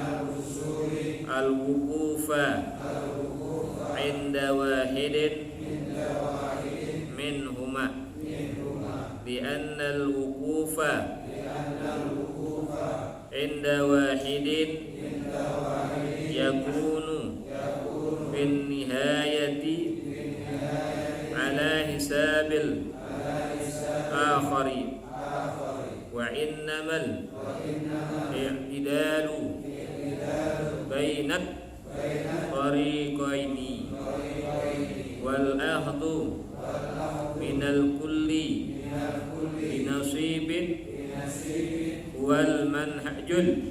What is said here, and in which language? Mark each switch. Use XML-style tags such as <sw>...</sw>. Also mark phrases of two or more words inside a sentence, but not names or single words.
<ar>الوقوف عند واحد منهما بأن الوقوف عند واحد يكون بالنهاية على حساب الآخر وإنما الاعتدال بين الطريقين والأخذ من الكل بنصيب والمنهج</ar>